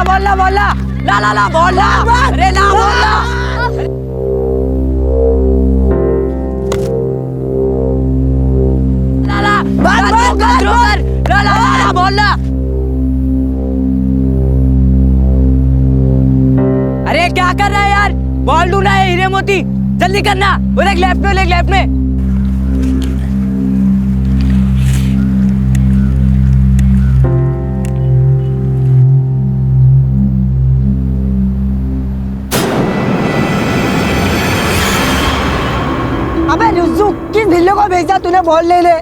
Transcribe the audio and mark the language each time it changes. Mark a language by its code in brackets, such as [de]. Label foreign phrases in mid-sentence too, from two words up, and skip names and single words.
[hi] ला बोल ला ला ला ला बोल ला अरे ला बोल ला ला ला ला ला बोल ला। अरे क्या कर रहा है यार, बॉल ढूंढना है हीरे मोती, जल्दी करना। वो एक लेफ्ट में, एक लेफ्ट में। अबे रुज्जू, किस ढिल्ले को भेजा तूने बॉल ले ले?